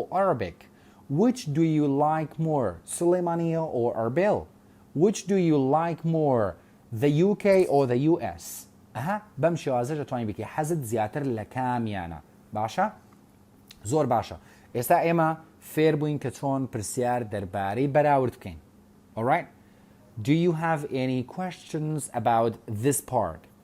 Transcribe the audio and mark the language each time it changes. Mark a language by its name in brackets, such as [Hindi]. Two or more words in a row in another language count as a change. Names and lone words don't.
[English] Arabic which do you like more Suleimania or Arbil which do you like more the UK or the US [Central Kurdish] بەم شێوازە دەتوانین بکەی حەزت زیاتر لە کامیانە باشە زۆر باشە ئێستا ئێمە فێر بووین کە چۆن پرسیار دەربارەی بەراورد بکەین [English] alright do you have any questions about this part